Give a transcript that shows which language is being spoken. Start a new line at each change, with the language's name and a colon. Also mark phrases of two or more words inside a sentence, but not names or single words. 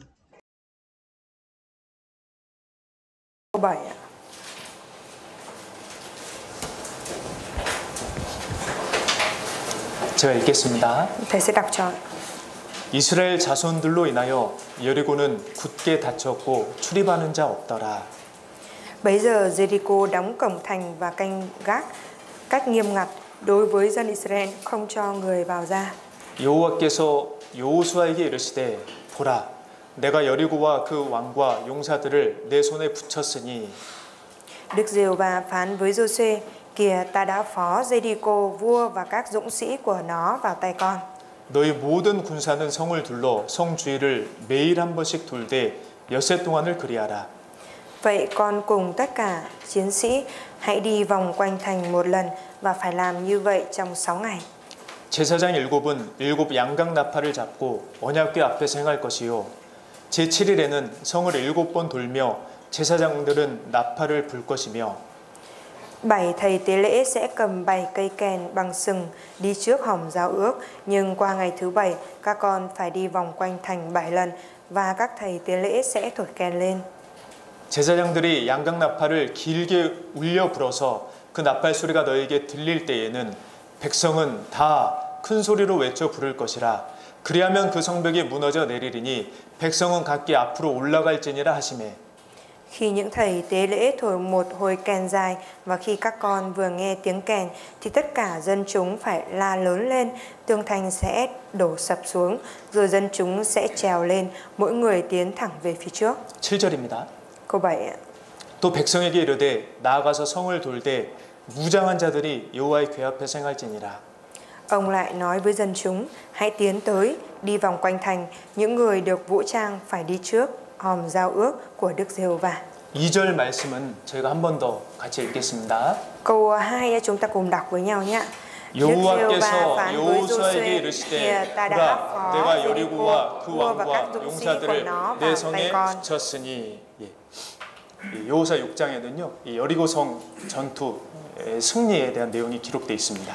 Vietnamese: 7 ạ.
Korean: 제가 읽겠습니다.
Vietnamese: Thầy sẽ đọc cho.
Korean: 이스라엘 자손들로 인하여 여리고는 굳게 닫혔고 출입하는 자 없더라.
Vietnamese: Bấy giờ Jericho đóng cổng thành và canh gác cách nghiêm ngặt đối với dân Israel, không cho người vào ra.
Korean: 여호와께서 여호수아에게 이르시되 보라 내가 여리고와 그 왕과 용사들을 내 손에 붙였으니
Vietnamese: Đức Giê-hô-va phán với Giô-suê: kìa, ta đã phó Jericho vua và các dũng sĩ của nó vào tay con.
Korean: 너희 모든 군사는 성을 둘러 성 주위를 매일 한 번씩 돌되 엿새 동안을 그리하라.
Vietnamese: Vậy con cùng tất cả chiến sĩ hãy đi vòng quanh thành một lần và phải làm như vậy trong 6 ngày.
Korean: 제사장 7은 7 양각 나팔을 잡고 언약궤 앞에서 행할 것이요 제7일에는 성을 7번 돌며 제사장들은 나팔을 불 것이며
Vietnamese: 7 thầy tế lễ sẽ cầm 7 cây kèn bằng sừng đi trước hòm giao ước, nhưng qua ngày thứ 7 các con phải đi vòng quanh thành 7 lần và các thầy tế lễ sẽ thổi kèn lên.
Korean: 제사장들이 양각 나팔을 길게 울려 불어서 그 나팔 소리가 너에게 들릴 때에는 백성은 다 큰 소리로 외쳐 부를 것이라. 그리하면 그 성벽이 무너져 내리리니 백성은 각기 앞으로 올라갈지니라 하시매.
Vietnamese: Khi những thầy tế lễ thổi một hồi kèn dài và khi các con vừa nghe tiếng kèn thì tất cả dân chúng phải la lớn lên, tường thành sẽ đổ sập xuống, rồi dân chúng sẽ trèo lên, mỗi người tiến thẳng về phía trước.
Korean: 7절입니다.
Vietnamese: Câu 7 ạ.
Korean: 또 백성에게 이르되 나아가서 성을 돌되 무장한 자들이 여호와의 궤 앞에 행할지니라.
Vietnamese: Ông lại nói với dân chúng, hãy tiến tới, đi vòng quanh thành, những người được vũ trang phải đi trước hòm giao ước của Đức Giê-hô-va.
Korean: 2절 말씀은 저희가 한 번 더 같이 읽겠습니다.
Vietnamese: Câu 2 chúng ta cùng đọc với nhau nhé.
Korean: 여호와께서 여호수아에게 이르시되 보라 내가 여리고와 그 왕과 용사들을 내 성에 붙였으니. 여호수아 6장에는요 이 여리고성 전투 승리에 대한 내용이 기록되어 있습니다.